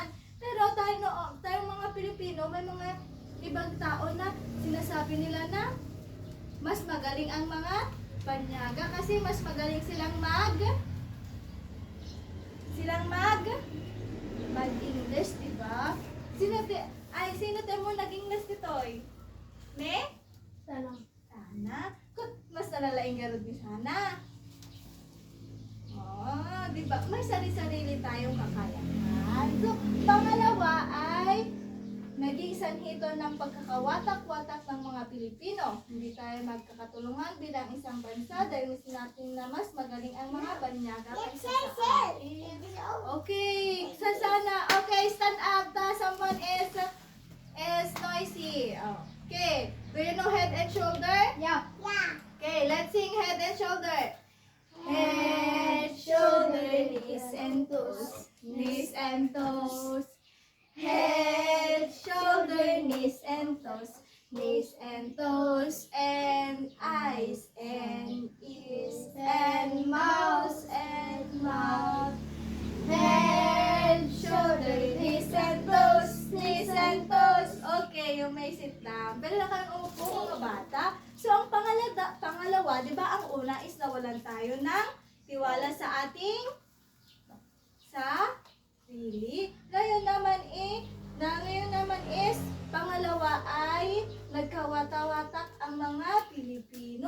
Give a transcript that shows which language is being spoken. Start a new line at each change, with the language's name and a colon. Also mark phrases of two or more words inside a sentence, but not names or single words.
Filipino: Pero tayo mga Pilipino, may mga ibang tao na sinasabi nila na mas magaling ang mga banyaga kasi mas magaling silang mag-English, di ba?
Iloko: Sino mo nag-English ditoy? Ne? Sana. Mas nalalaing garod ni sana.
Filipino: Oh, di ba? May sarili-sarili tayong kakayahan. So, pangalawa ay naging sanhi ito ng pagkakawatak-watak ng mga Pilipino. Hindi tayo magkakatulungan bilang isang bansa dahil gusto natin na mas magaling ang mga banyaga kaysa sa atin. Okay, sana.
English: Okay, stand up. Someone is noisy. Okay, do you know head and shoulder? Yeah. Okay, let's sing head and shoulder. Head, shoulder, knees and toes. Knees and toes. Head, shoulder, knees and toes. Knees and toes and eyes and ears and mouth and mouth. Head, shoulder, knees and toes. Knees and toes. Okay, you may sit down.
Filipino: Pero na kayong umupo mga bata. So, ang pangalawa, di ba, ang una is nawalan tayo ng tiwala sa ating sarili. Ngayon naman is, pangalawa ay nagkawata-watak ang mga Pilipino.